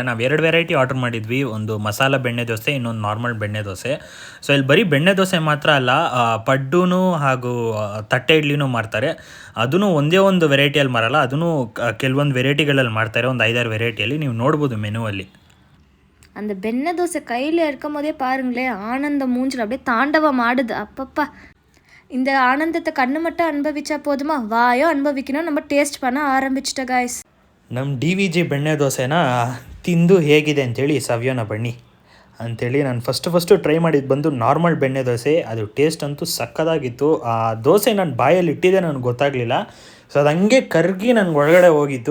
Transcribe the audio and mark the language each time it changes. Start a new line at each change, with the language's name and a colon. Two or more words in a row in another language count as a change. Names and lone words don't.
Kannada: ನಾವು 2 ವೆರೈಟಿ ಆರ್ಡರ್ ಮಾಡಿದ್ವಿ, ಒಂದು ಮಸಾಲ ಬೆಣ್ಣೆ ದೋಸೆ, ಇನ್ನೊಂದು ನಾರ್ಮಲ್ ಬೆಣ್ಣೆ ದೋಸೆ. ಸೊ ಇಲ್ಲಿ ಬರೀ ಬೆಣ್ಣೆ ದೋಸೆ ಮಾತ್ರ ಅಲ್ಲ, ಪಡ್ಡು ಹಾಗೂ ತಟ್ಟೆ ಇಡ್ಲಿನೂ ಮಾರ್ತಾರೆ. ಅದೂ ಒಂದೇ ಒಂದು ವೆರೈಟಿಯಲ್ಲಿ ಮಾರಲ್ಲ, ಅದೂ ಕೆಲವೊಂದು ವೆರೈಟಿಗಳಲ್ಲಿ ಮಾಡ್ತಾರೆ, ಒಂದು 5-6 ವೆರೈಟಿಯಲ್ಲಿ ನೀವು ನೋಡ್ಬೋದು ಮೆನುವಲ್ಲಿ.
Tamil: அந்த பெண்ணை தோசை கையில் இருக்கும் போதே பாருங்களேன், ஆனந்த மூஞ்சில் அப்படியே தாண்டவம் ஆடுது. அப்பப்பா, இந்த ஆனந்தத்தை கண்ணு மட்டும் அனுபவிச்சா போதுமா, வாயோ அனுபவிக்கணும். நம்ம ಟೇಸ್ಟ್ பண்ண ಆರಂಭಿಸಿட்ட ಗಾಯ್ಸ್.
Kannada: ನಮ್ಮ DVG ಬೆಣ್ಣೆ ದೋಸೆನ ತಿಂದು ಹೇಗಿದೆ ಅಂತೇಳಿ ಸವಿಯೋಣ ಬನ್ನಿ ಅಂಥೇಳಿ. ನಾನು ಫಸ್ಟು ಟ್ರೈ ಮಾಡಿದ್ದು ಬಂದು ನಾರ್ಮಲ್ ಬೆಣ್ಣೆ ದೋಸೆ. ಅದು ಟೇಸ್ಟ್ ಅಂತೂ ಸಕ್ಕತ್ತಾಗಿತ್ತು. ಆ ದೋಸೆ ನಾನು ಬಾಯಲ್ಲಿ ಇಟ್ಟಿದ್ದೆ, ನನಗೆ ಗೊತ್ತಾಗಲಿಲ್ಲ. ಸೊ ಅದು ಹಂಗೆ ಕರ್ಗಿ ನನಗೆ ಒಳಗಡೆ ಹೋಗಿತ್ತು.